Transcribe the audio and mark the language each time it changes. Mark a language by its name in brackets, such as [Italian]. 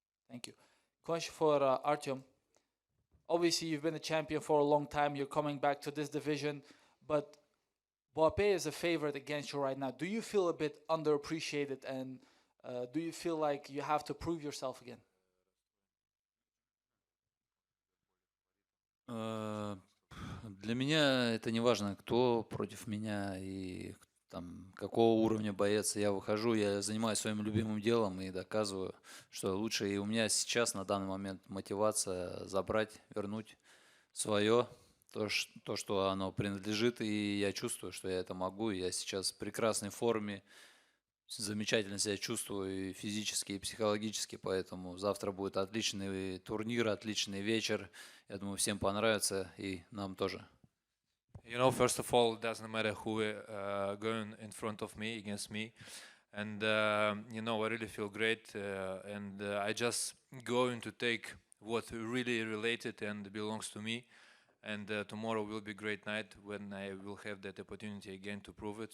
[English] Thank you. Question for Artyom. Obviously, you've been a champion for a long time. You're coming back to this division, but Boapé is a favorite against you right now. Do you feel a bit underappreciated, and do you feel like you have to prove yourself again? [Russian] Для меня это не важно, кто против меня и там, какого уровня боец. Я выхожу, я занимаюсь своим любимым делом и доказываю, что лучше. И у меня сейчас на данный момент мотивация забрать, вернуть свое, то, что оно принадлежит. И я чувствую, что я это могу. Я сейчас в прекрасной форме, замечательно себя чувствую и физически, и психологически. Поэтому завтра будет отличный турнир, отличный вечер. Я думаю, всем понравится и нам тоже. [English] First of all, it doesn't matter who going in front of me, against me. And, I really feel great. And I just going to take what really related and belongs to me. And tomorrow will be a great night when I will have that opportunity again to prove it.